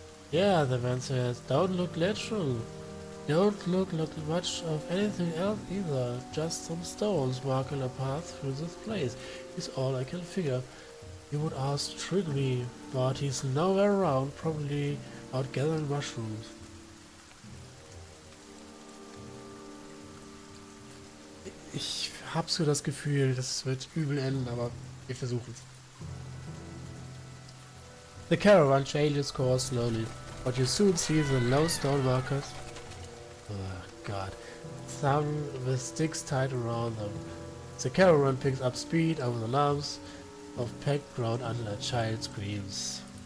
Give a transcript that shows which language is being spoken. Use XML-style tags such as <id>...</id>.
<en>Yeah, the man says, don't look natural. Don't look like much of anything else either. Just some stones marking a path through this place is all I can figure. You would ask Trigby, but he's nowhere around, probably out gathering mushrooms.</en> <de>Ich hab so das Gefühl, das wird übel enden, aber wir versuchen es.</de> <en>The caravan changes course slowly, but you soon see the low stone markers. Oh god. Some with sticks tied around them. The caravan picks up speed over the lumps of packed ground under a child screams.</en>